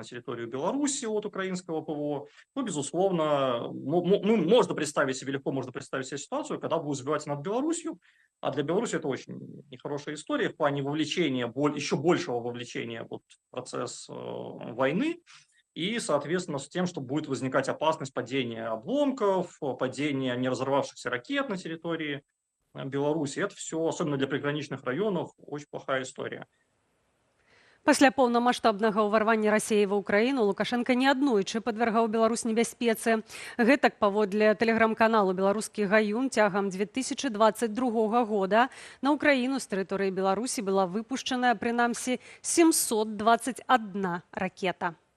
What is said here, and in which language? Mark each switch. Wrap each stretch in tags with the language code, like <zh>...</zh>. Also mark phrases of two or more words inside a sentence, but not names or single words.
<ru>территорию Беларуси от украинского ПВО, безусловно, можно представить себе, легко можно представить себе ситуацию, когда будут сбивать над Беларусью, а для Беларуси это очень нехорошая история в плане вовлечения, еще большего вовлечения в процесс войны, и, соответственно, с тем, что будет возникать опасность падения обломков, падения не разорвавшихся ракет на территории Беларуси. Это все, особенно для приграничных районов, очень плохая история.</ru> <be>Пасля поўнамаштабнага ўварвання Расіі ва Ўкраіну Лукашенка неаднойчы падвяргаў Беларусь небяспецы. Гэтак, паводле тэлеграм-каналу «Беларускі гаюн», цягам 2022 года на Ўкраіну з тэрыторыі Беларусі была выпушчаная прынамсі 721 ракета.</be>